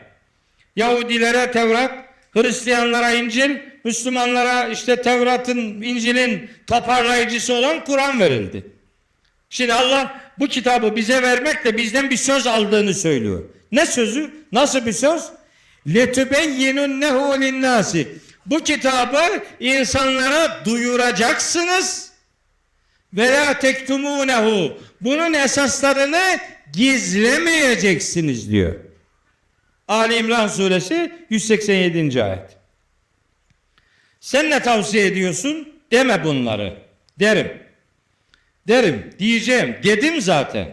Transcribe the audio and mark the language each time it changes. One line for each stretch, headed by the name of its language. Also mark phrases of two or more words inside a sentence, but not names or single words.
Turkish: Yahudilere Tevrat, Hristiyanlara İncil, Müslümanlara işte Tevrat'ın, İncil'in toparlayıcısı olan Kur'an verildi. Şimdi Allah bu kitabı bize vermekle bizden bir söz aldığını söylüyor. Ne sözü? Nasıl bir söz?
Arabic: لَتُبَيِّنُنَّهُ لِلنَّاسِ.
Turkish: Bu kitabı insanlara duyuracaksınız.
Arabic: وَلَا تَكْتُمُونَهُ.
Turkish: Bunun esaslarını gizlemeyeceksiniz diyor. Ali İmran suresi 187. ayet. Sen ne tavsiye ediyorsun? Deme bunları. Derim. Diyeceğim. Dedim zaten.